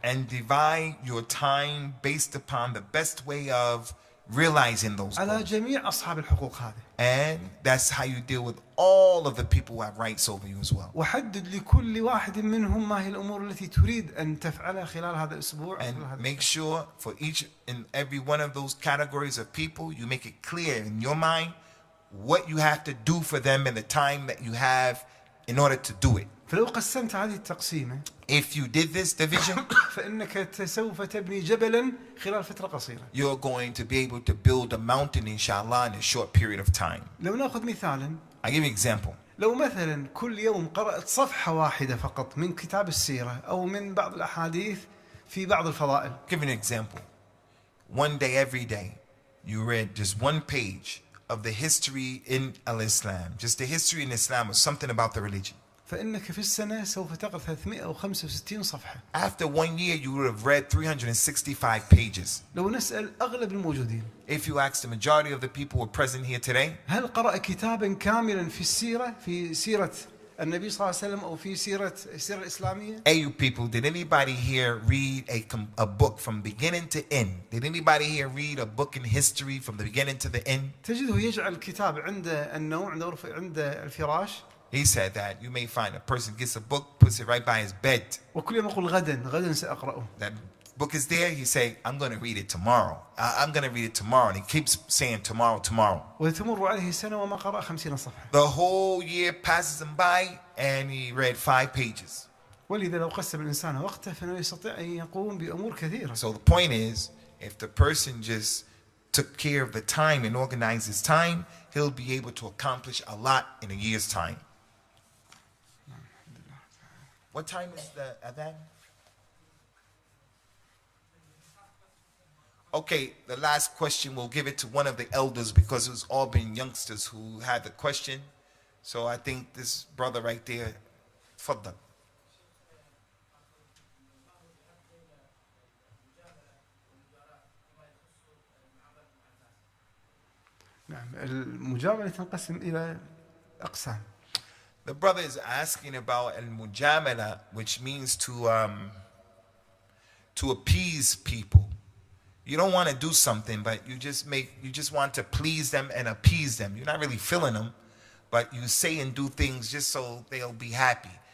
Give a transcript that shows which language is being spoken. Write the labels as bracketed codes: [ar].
[en] And divide your time based upon the best way of realizing those [ar] على [en] goals. [ar] جميع أصحاب الحقوق هذه. [en] And that's how you deal with all of the people who have rights over you as well. [ar] وحدد لكل واحد منهم ما هي الأمور التي تريد أن تفعلها خلال هذا الأسبوع. [en] And make sure for each and every one of those categories of people, you make it clear in your mind what you have to do for them in the time that you have in order to do it. [ar] فلو قسمت هذه التقسيمة [en] If you did this division, [ar] فإنك سوف تبني جبلا خلال فترة قصيرة. [en] you're going to be able to build a mountain, inshallah, in a short period of time. [ar] لو نأخذ مثالا. [en] I'll give you an example. [ar] لو مثلا كل يوم قرأت صفحة واحدة فقط من كتاب السيرة أو من بعض الأحاديث في بعض الفضائل. [en] Give you an example. One day, every day, you read just one page of the history in Islam, just the history in Islam or something about the religion. [ar] فإنك في السنة سوف تقرأ 365 صفحة. [en] After 1 year, you would have read 365 pages. [ar] لو نسأل أغلب الموجودين. [en] If you ask the majority of the people who are present here today, [ar] هل قرأ كتابا كاملا في السيرة في سيرة النبي صلى الله عليه وسلم أو في السيرة الإسلامية؟ [en] Hey, you people, did anybody here read a book from beginning to end? Did anybody here read a book in history from the beginning to the end? [ar] تجده يجعل الكتاب عند النوم عند الفراش. [en] He said that you may find a person gets a book, puts it right by his bed. [ar] وكل يوم يقول غدا سأقرأه. [en] That book is there. He say, "I'm going to read it tomorrow. I'm going to read it tomorrow." And he keeps saying tomorrow. [ar] وتمر عليه سنة وما قرأ 50 صفحة. [en] The whole year passes him by, and he read 5 pages. [ar] ولذا لو قسم الإنسان وقته فإنه يستطيع أن يقوم بأمور كثيرة. [en] So the point is, if the person just took care of the time and organized his time, he'll be able to accomplish a lot in a year's time. What time is the Adhan? Okay, the last question, we'll give it to one of the elders because it's all been youngsters who had the question. So I think this brother right there, Faddal. [ar] نعم المجاملة تنقسم إلى أقسام. [en] The brother is asking about al-mujamala, which means to appease people. You don't want to do something, but you just want to please them and appease them. You're not really feeling them, but you say and do things just so they'll be happy.